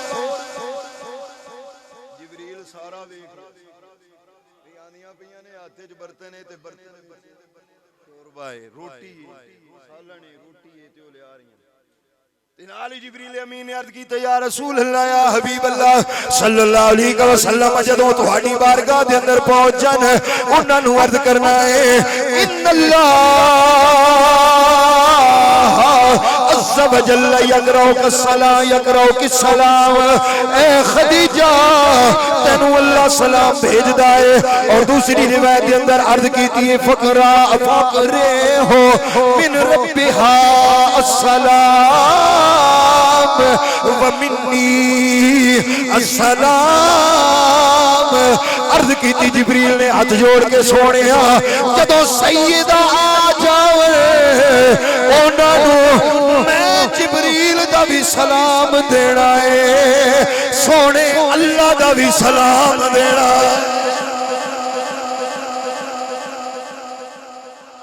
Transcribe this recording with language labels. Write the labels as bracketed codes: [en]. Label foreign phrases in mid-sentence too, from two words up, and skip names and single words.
[pa] جبریل سارا دیکھ رہا آندیاں پئیاں نے ہاتھ چ برتن ہے تے برتن شوربا ہے، روٹی سالن ہے، روٹی ہے تے او لے آ رہی ہے. نال جبریل امین نے عرض کی [ar] یا رسول اللہ یا حبیب اللہ صلی اللہ علیہ وسلم [pa] جدوں تہاڈی بارگاہ دے اندر پہنچ جان انہاں نوں عرض کرنا ہے [ar] إن الله عز و جل يقرأ ك سلام. [pa] اے خدیجہ تینوں اللہ سلام بھیجدا ہے. [ur] اور دوسری روایت کے اندر عرض کی ہے [ar] فاقرأ فقرہ هو من ربها السلام و مني السلام. [pa] عرض کی جبریل نے ہاتھ جوڑ کے سونے جدوں سیدہ آ جاوے انہوں نے میں جبریل دا بھی سلام دینا ہے، سونے اللہ دا بھی سلام دینا ہے.